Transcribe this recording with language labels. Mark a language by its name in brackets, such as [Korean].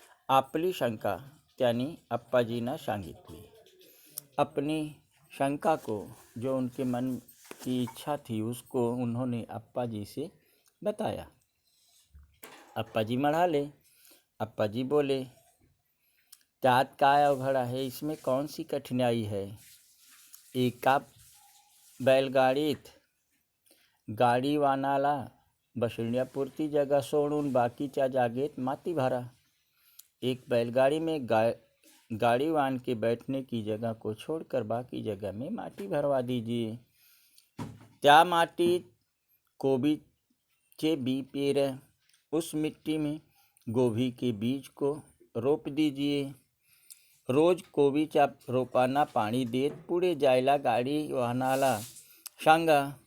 [Marathi] आपली शंका त्यांनी अप्पाजींना सांगितली। [Hindi] अपनी शंका को, जो उनके मन की इच्छा थी, उसको उन्होंने अप्पाजी से बताया। [Marathi] अप्पाजी म्हणाले, [Hindi] अप्पाजी बोले, [Marathi] त्यात काय अवघड आहे? [Hindi] इसमें कौन सी कठिनाई है? [Marathi] एका बैलगाडीत गाडीवानाला बसण्यापुरती जगह सोडून बाकीच्या जागेत माती भरा। [Hindi] एक बैलगाड़ी में गाड़ीवान के बैठने की जगह को छोड़कर बाकी जगह में माटी भरवा दीजिए। [Marathi] त्या माटीत कोबीचे बी पेर, [Hindi] उस मिट्टी में गोभी के बीज को रोप दीजिए। [Marathi] रोज कोबीच्या रोपांना पाणी देत पुढे जायला गाडी वाहनाला सांगा।